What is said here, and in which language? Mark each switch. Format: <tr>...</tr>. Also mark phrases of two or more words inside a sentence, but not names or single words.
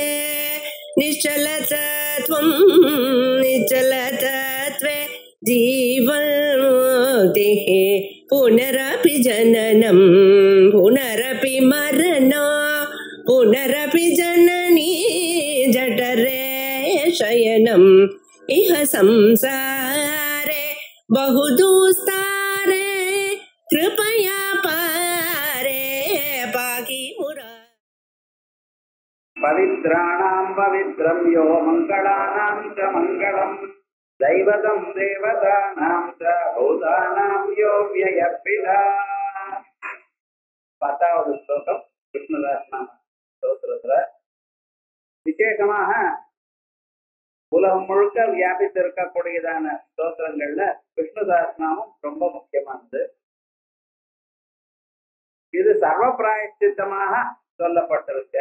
<sa>निश्चलतत्वं निश्चलतत्वे जीवन्मुक्तिः पुनरपि जननं पुनरपि मरणं पुनरपि जननी जठरे शयनम् इह संसारे बहुदुस्तारे कृपया पारे पाहि मुरा। पवित्राणां पवित्रं यो मंगलानां च मंगलम् दैवतं देवतानां च भूतानां यो व्ययपिता।</sa> <ta>பத்தாவது ஸ்லோகம் விஷ்ணுதாசனாம ஸ்தோத்திரத்துல விசேஷமாக உலகம் முழுக்க வியாபித்திருக்கக்கூடியதான ஸ்தோத்திரங்கள்ல விஷ்ணுதாசனாமும் ரொம்ப முக்கியமானது. இது சர்வ பிராயச்சித்தமாக சொல்லப்பட்டிருக்கு.</ta>